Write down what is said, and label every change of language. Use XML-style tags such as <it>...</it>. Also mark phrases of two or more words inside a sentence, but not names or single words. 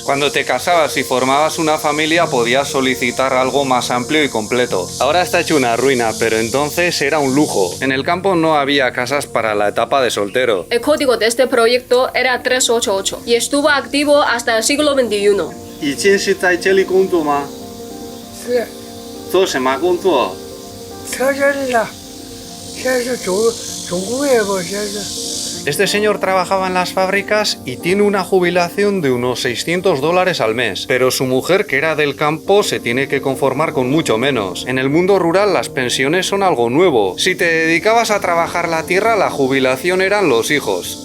<es>Cuando te casabas y formabas una familia podías solicitar algo más amplio y completo. Ahora está hecho una ruina, pero entonces era un lujo. En el campo no había casas para la etapa de soltero. El código de este proyecto era 388 y estuvo activo hasta el siglo XXI.</es> <zh>以前是在这里工作吗？是，做什么工作？车这里了，现在是重工业不？现在是。</zh> <es>Este señor trabajaba en las fábricas y tiene una jubilación de unos $600 al mes, pero su mujer, que era del campo, se tiene que conformar con mucho menos. En el mundo rural las pensiones son algo nuevo. Si te dedicabas a trabajar la tierra, la jubilación eran los hijos.</es>